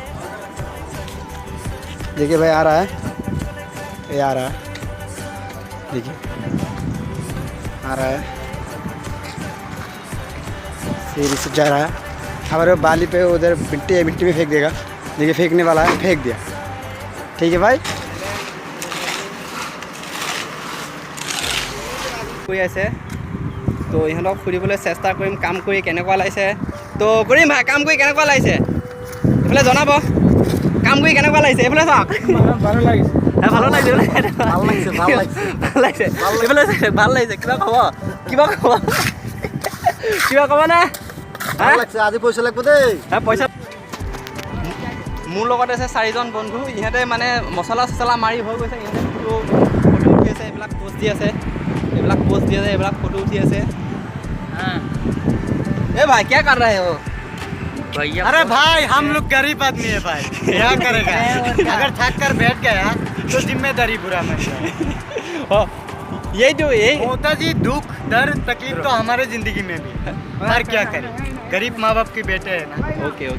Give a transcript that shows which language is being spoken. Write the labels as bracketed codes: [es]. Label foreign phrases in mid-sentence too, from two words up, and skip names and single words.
[hi] देखिए भाई आ रहा है, ये आ रहा है। देखिए आ रहा है, फिर से जा रहा है। हमारे बाली पे उधर मिट्टी में फेंक देगा। देखिए फेंकने वाला है, फेंक दिया। ठीक है भाई, [as] কৰি আছে। তো ইহঁতক ফুৰিবলৈ চেষ্টা কৰিম কাম কৰি কেনেকুৱা লাগিছে। তো কৰিম ভাই, কাম কৰি কেনেকুৱা লাগিছে এইফালে জনাব। কাম কৰি কেনেকুৱা লাগিছে এইফালে চাওক। ভালো লাগিছে। ভাল লাগিছে। কিবা ক'ব নে? আজি পইচা লাগিব দেই। পইচা মোৰ লগত আছে 4জন বন্ধু। ইহঁতে মছলা চছলা মাৰি হৈ গৈছে। ইহঁতে ফটো উঠি আছে, এইবিলাক পোষ্ট দি আছে, এইবিলাক ফটো উঠি আছে। [hi] ए भाई क्या कर रहे हो भैया? अरे भाई हम लोग गरीब आदमी है भाई, क्या करेगा। अगर थक कर बैठ गया तो जिम्मेदारी बुरा मान जाए। यही होता जी, दुख दर्द तकलीफ तो हमारे जिंदगी में भी है, पर क्या करें, गरीब माँ बाप के बेटे है ना।